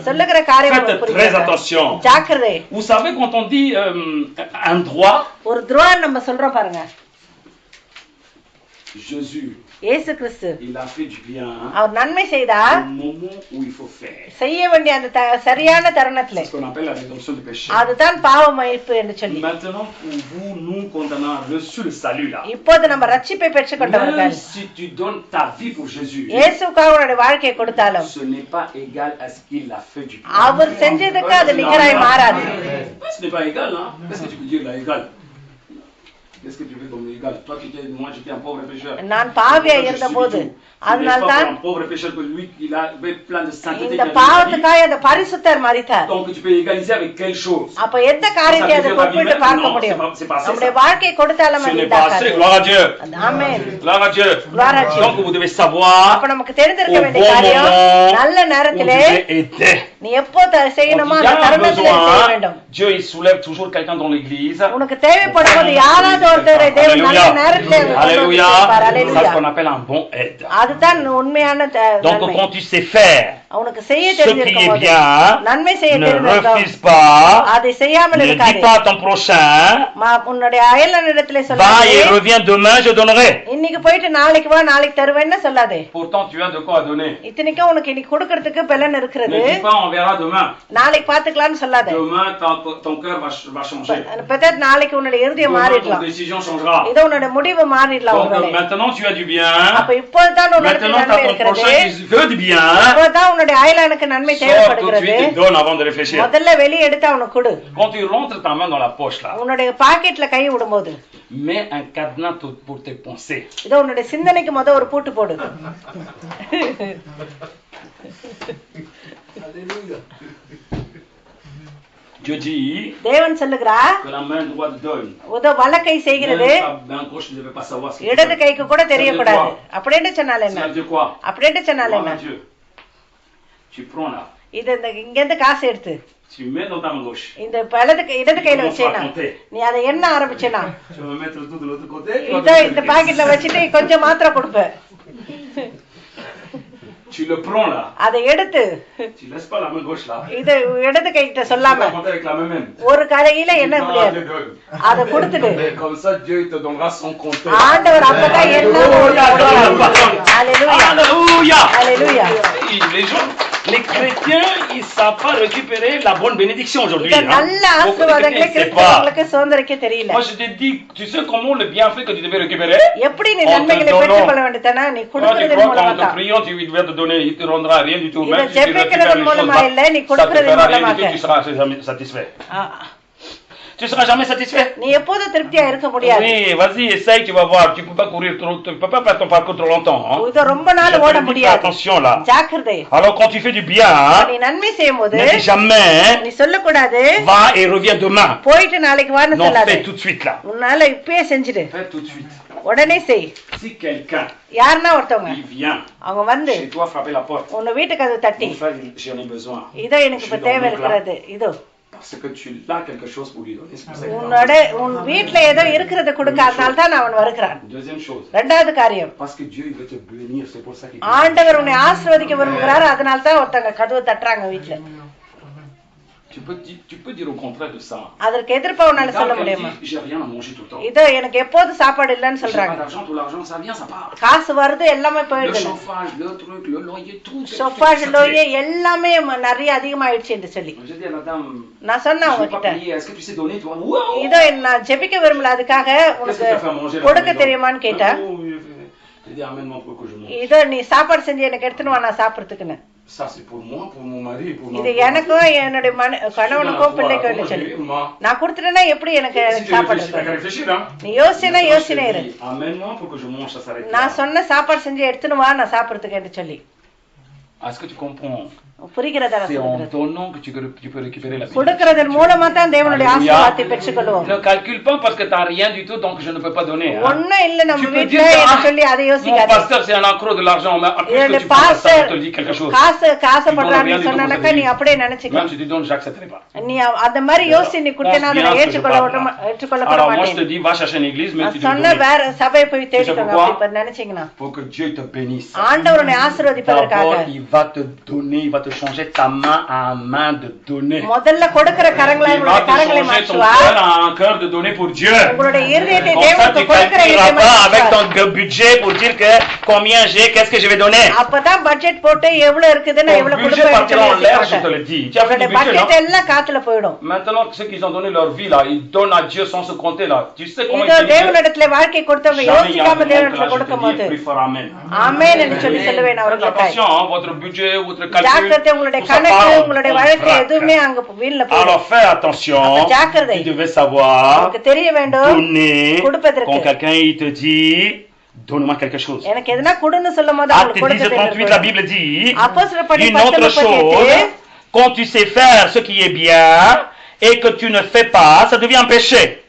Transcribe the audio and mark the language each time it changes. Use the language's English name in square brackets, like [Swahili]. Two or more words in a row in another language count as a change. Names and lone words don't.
[Tamil] சொல்லுகிற காரியம் புரியுது. ஜாக்கிரதை. [French] Vous savez quand on dit un droit, [Tamil] ஒரு துரோகம் நம்ம சொல்றோம் பாருங்க. [French] Jésus இயேசு கிறிஸ்து il a fait du bien. [Tamil] அவர் நன்மை செய்தார். [French] Au moment où il faut faire. [Tamil] செய்ய வேண்டிய அந்த சரியான தருணத்திலே. [French] C'est ce qu'on appelle la rédemption du péché. [Tamil] அதுதான் பாவ மன்னிப்பு என்று சொல்லி. [French] Maintenant pour vous nous condamnons reçu le salut là. [Tamil] இப்போது நம்ம ரட்சிப்பை பெற்றுக்கொண்டவர்கள். [French] Si tu donnes ta vie pour Jésus. [Tamil] இயேசுவுக்காக உன்னுடைய வாழ்க்கையை கொடுத்தாலும் [French] ce n'est pas égal à ce qu'il a fait du bien. [Tamil] அவர் செஞ்சதுக்கு அது நிகராய் மாறாது. [French] Ce n'est pas égal hein. Qu'est-ce que tu peux dire là égal? Qu'est-ce que tu veux comme égal? Toi qui étais, moi j'étais un pauvre pécheur. [Tamil] நான் பாவியா இருந்தபோது அதனால்தான் [French] pauvre pécheur que lui il a plein de sainteté. [Tamil] இந்த பாவத்துக்காக அந்த பரிசுத்தர் மரித்தார். [French] Donc tu peux égaliser avec quelle chose? [Tamil] அப்ப எந்த காரியத்தை அதை ஒப்பிட்டு பார்க்க முடியும்? நம்முடைய வாழ்க்கை கொடுத்தாலும் அது இதாகாது. [French] Gloire à Dieu. Amen. Gloire à Dieu. Gloire à Dieu. Donc vous devez savoir. [Tamil] அப்ப நமக்கு தெரிந்திருக்க வேண்டிய காரியம் நல்ல நேரத்திலே நீ எப்போ செய்யணுமோ அந்த தருணத்திலே செய்ய வேண்டும். [French] Dieu il soulève toujours quelqu'un dans l'église. [Tamil] உனக்கு தேவைப்படும்போது யாராவது ஒருத்தரை தேவன் நல்ல நேரத்திலே Alléluia. [French] C'est ce qu'on appelle un bon aide. [Tamil] அதுதான் உண்மையான [French] Donc quand tu sais faire [Tamil] அவனுக்கு செய்ய தெரிஞ்சிருக்கும் நன்மை செய்ய தெரிஞ்சிருக்கும் அதை செய்யாமல் இருக்காதே. [French] Ne dis pas à ton prochain [Tamil] உன்னுடைய அயலானிடத்திலே சொல்லாதே. [French] Va et reviens demain je donnerai. [Tamil] இன்னைக்கு போயிட்டு நாளைக்கு வா நாளைக்கு தருவேன்னு சொல்லாதே. [French] Pourtant tu as de quoi donner. [Tamil] இத்தனைக்கும் உனக்கு இன்னைக்கு கொடுக்கிறதுக்கு பலன் இருக்குது. [French] Ne dis pas on verra demain. [Tamil] நாளைக்கு பாத்துக்கலாம்னு சொல்லாதே. [French] Demain ton cœur va changer. [Tamil] peut-être நாளைக்கு உன்னுடைய இதயம் மாறிடலாம். [French] Ton décision changera. [Tamil] இது உன்னுடைய முடிவு மாறிடலாம். [French] Donc maintenant tu as du bien. [Tamil] அப்ப இப்போ தான் உனக்கு நன்மை இருக்குது. [French] Veut du bien. [Tamil] இப்போதான் உன்னுடைய அயலானுக்கு நன்மை தேவைப்படுகிறது. முதல்ல வெளிய எடுத்து அவனுக்கு கொடு. [French] Quand tu rentres ta main dans la poche là. [Tamil] உன்னுடைய பாக்கெட்ல கை விடும்போது [French] mets un cadenas pour tes pensées. [Tamil] இது உன்னுடைய சிந்தனைக்கு முத ஒரு பூட்டு போடு. Alléluia. [French] Dieu dit [Tamil] தேவன் சொல்லுகிறார் [French] que la main droite donne. [Tamil] உத வலக்கை செய்கிறது. [French] main gauche ne veut pas savoir ce que [Tamil] இடது கைக்கு கூட தெரியக்கூடாது. அப்படியே சொன்னால என்ன? அப்படியே சொன்னால என்ன? [French] Tu prends là. [Tamil] இது இங்க இருந்து காசு எடுத்து [French] tu mets dans ta main gauche. [Tamil] இந்த இடது கையில வச்சேனா நீ அதை என்ன ஆரம்பிச்சேனா [French] Tu vas mettre tout de l'autre côté. [Tamil] இந்த பாக்கெட்ல வச்சிட்டு கொஞ்சம் மாத்திரை கொடுப்ப. [French] Tu le prends là. [Tamil] அதை எடுத்து [French] Tu laisses pas la main gauche là. [Tamil] இது இடது கையிட்ட சொல்லாம [French] avec la main même. [Tamil] ஒரு கையில என்ன முடியாது அதை கொடுத்துடு. [French] Comme ça Dieu te donnera son compteur. [Tamil] ஆண்டவர் அப்பதான் எல்லாம் Alléluia. Alléluia. Alléluia. [French] Les gens, les chrétiens, ils savent pas récupérer la bonne bénédiction aujourd'hui. [Tamil] நல்ல ஆசீர்வாதங்களை கிறிஸ்தவர்களுக்கு சுதந்திரிக்க தெரியல. [French] Moi je te dis, tu sais comment le bienfait que tu devais récupérer? [Tamil] எப்படி நீ நன்மைகளை பெற்றுக்கொள்ள வேண்டும்னா நீ கொடுக்கிறதன் மூலமா தான். [French] Prions, tu vas te donner, il te rendra rien du tout. Même si tu récupères les choses, ça te fera rien du tout, tu seras jamais satisfait. Tu seras jamais satisfait. [Tamil] நீ எப்போதும் திருப்தியா இருக்க முடியாது. [French] Oui, vas-y, essaye, tu vas voir. Tu peux pas courir trop, tu peux pas faire ton parcours trop longtemps. [Tamil] இது ரொம்ப நாள் ஓட முடியாது. [French] Attention là. [Tamil] ஜாக்கிரதை. [French] Alors quand tu fais du bien, [Tamil] நீ நன்மை செய்யும்போது [French] ne dis jamais [Tamil] நீ சொல்ல கூடாது [French] va et reviens demain. [Tamil] போயிட்டு நாளைக்கு வான்னு சொல்லாத. [French] Non, fais tout de suite là. [Tamil] உன்னால இப்பவே செஞ்சிடு. [French] Fais tout de suite. [Tamil] உடனே செய். [French] Si quelqu'un [Tamil] யாரனா ஒருத்தவங்க [French] il vient [Tamil] அவங்க வந்து [French] chez toi frapper la porte. [Tamil] உன்னை வீட்டுக்கு அது தட்டி. [French] Mon frère, j'en ai besoin. [Tamil] இதோ எனக்கு இப்ப தேவை இருக்கிறது. இதோ [French] Parce que tu as quelque chose pour lui donner. C'est pour ça que [Tamil] உன்னோட உன் வீட்ல ஏதோ இருக்குறத கொடுக்காதனால தான் அவன் வருகிறான். [French] Deuxième chose. [Tamil] இரண்டாவது காரியம். [French] Parce que Dieu il veut te bénir, c'est pour ça qu'il [Tamil] ஆண்டவர் உன்னை ஆசீர்வதிக்க விரும்புகிறார். அதனால தான் ஒருத்தங்க கதவு தட்டறாங்க வீட்ல. [French] Tu peux dire au contraire de ça. [Tamil] அதற்கு எதிர்ப்பா உன்னால சொல்ல முடியுமா? [French] J'ai rien à manger tout le temps. [Tamil] இதோ எனக்கு எப்போது சாப்பாடு இல்லன்னு சொல்றாங்க. [French] L'argent ça vient ça part. [Tamil] காசு வருது எல்லாமே போயிடுது. [French] Le chauffage, le truc, le loyer, tout. chauffage, loyer [Tamil] எல்லாமே நிறைய அதிகமாயிடுச்சு என்று சொல்லி. [French] Je dis à madame, [Tamil] நான் சொன்னேன் அவகிட்ட. [French] Est-ce que tu sais donner toi? [Tamil] இதோ நான் ஜெபிக்க விரும்பல அதுக்காக உனக்கு கொடுக்க தெரியுமான்னு கேட்டா. இதோ நீ சாப்பாடு செஞ்சு எனக்கு எடுத்துன்னு வா நான் சாப்பிடுறதுக்குன்னு. [French] Ça c'est pour moi, pour mon mari, pour moi. [Tamil] இது எனக்கும் என்னோட கணவனுக்கும் பிள்ளைக்கும் சொல்லி. நான் கொடுத்துட்டேன்னா எப்படி எனக்கு சாப்பாடு? நீ யோசனை இரு. நான் சொன்ன சாப்பாடு செஞ்சு எடுத்துன்னு வா நான் சாப்பிடுறதுக்கு சொல்லி. [French] Est-ce que tu comprends? [Tamil] புரிகிறதா? [French] C'est en donnant que tu peux récupérer la bénédiction. [Tamil] கொடுக்கிறதன் மூலமா தான் தேவனுடைய ஆசீர்வாதத்தை பெற்றுக்கொள்வோம். [French] Ne calcule pas parce que tu n'as rien du tout donc je ne peux pas donner. [Tamil] ஒண்ணே இல்ல நம்ம வீட்ல என்ன சொல்லி அதை யோசிக்காத. [French] Mon pasteur c'est un accro de l'argent mais après que tu passes ça te dit quelque chose. [Tamil] காசு பண்றான்னு சொன்னானக்க நீ அப்படியே நினைச்சுக்க. [French] Même si tu donnes j'accepterai pas. [Tamil] நீ அந்த மாதிரி யோசி நீ கொடுத்தனா நான் ஏற்றுக்கொள்ள மாட்டேன். [French] Alors moi je te dis va chercher une église mais tu dois [Tamil] சொன்ன வேற சபை போய் தேடிக்கோங்க அப்படி நினைச்சீங்கனா. [French] Pour que Dieu te bénisse. [Tamil] ஆண்டவர் உன்னை ஆசீர்வதிப்பதற்காக. [French] Il va te donner, il va te changer ta main à main de donner. [Tamil] முதல்ல கொடுக்கிற கரங்களை மாற்றுவார். [French] Un cœur de donner pour Dieu. [Tamil] உங்களுடைய இதயத்தை தேவனுக்கு கொடுக்கிற [French] avec ton budget pour dire que combien j'ai, qu'est-ce que je vais donner. [Tamil] அப்பதான் பட்ஜெட் போட்டு எவ்வளவு இருக்குதுன்னு எவ்வளவு கொடுப்பேன்னு [French] je te le dis. Tu as fait du budget, [Tamil] பட்ஜெட் எல்லாம் காத்துல போய்டும். [French] Maintenant ceux qui ont donné leur vie là, ils donnent à Dieu sans se compter là. Tu sais comment ils disent [Tamil] தேவனிடத்திலே வாழ்க்கை கொடுத்தவங்க யோசிக்காம தேவனிடத்திலே கொடுக்கும்போது ஆமென் என்று சொல்லி சொல்லுவேன் அவர்களுக்கு. [French] Attention, votre budget, votre calcul. [Tamil] ஜாக்கிரதை உங்களுடைய கணக்கு உங்களுடைய வாழ்க்கை எதுவுமே அங்க வீல்ல போய். [French] Alors fais attention. Tu devais savoir. [Tamil] உங்களுக்கு தெரிய வேண்டும். கொடுப்பதற்கு. [French] Quand quelqu'un il te dit donne-moi quelque chose. [Tamil] எனக்கு எதனா கொடுன்னு சொல்லும்போது உங்களுக்கு கொடுக்க தெரியும். [French] La Bible dit une autre chose quand tu sais faire ce qui est bien et que tu ne fais pas, ça devient un péché.